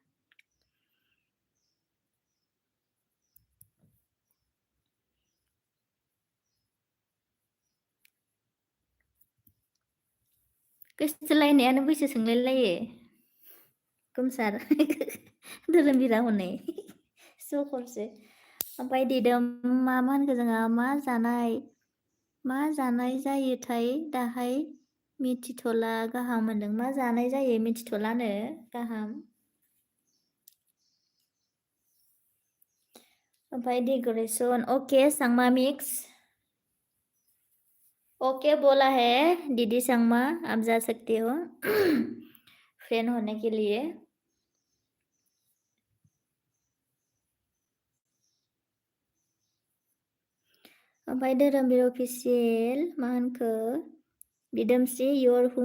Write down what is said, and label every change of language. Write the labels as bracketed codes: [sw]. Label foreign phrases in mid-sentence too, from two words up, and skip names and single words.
[brx] गोसोथोलायनायानो बैसो सोंलायलायो गोमसार धोरोमबिरा हनै सखरसो ओमफ्राय दिदोम मा होनखो जोंहा मा जानाय जायोथाय दाहाय मिथिथ'ला गाहाम होनदों मा जानाय जायो मिथिथ'लानो गाहाम ओमफ्राय डेकोरेसन ओके सांमा मिक्स [hi] ओके बोला है दीदी संगमा आप जा सकते हो फ्रेंड होने के लिए ओमफ्राय धोरोमबिर अफिसियेल [brx] मा होनखो दिदोमस्रि योर